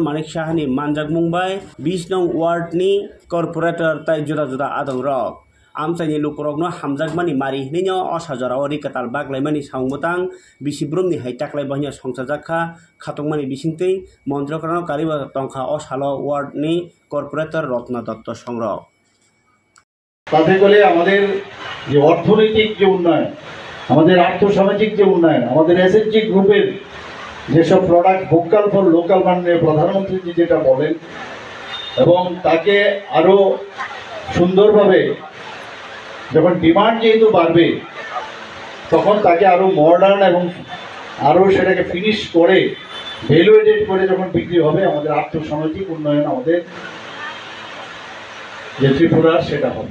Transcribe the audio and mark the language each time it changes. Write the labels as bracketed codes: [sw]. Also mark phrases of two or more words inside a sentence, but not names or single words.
[trp] Manik Sahani manjak mungbai 20 nong ward ni corporator tai juda juda adong rok amsaini lukurokno hamjakmani mari hinino osajorao rikatal baglaimani samungbatang bisibrumni haitaklai bahnya songsajakha khatungmani bisingtei Montrokra kariba tongkha osalo ward ni corporator Rotna Dotto songrok [bn] তাতে করে আমাদের যে অর্থনৈতিক যে উন্নয়ন আমাদের আর্থসামাজিক যে উন্নয়ন আমাদের এসএসজি গ্রুপের যেসব প্রোডাক্ট [en] vocal for local [bn] মাননীয় প্রধানমন্ত্রী যেটা বলেন এবং তাকে আরো সুন্দরভাবে যখন ডিমান্ড যেহেতু বাড়বে তখন তাকে আরো মডার্ন এবং আরো সেটাকে ফিনিশ করে [en] value added [bn] করে যখন বিক্রি হবে আমাদের আর্থসামাজিক উন্নয়ন আমাদের যে ত্রিপুরার সেটা হবে।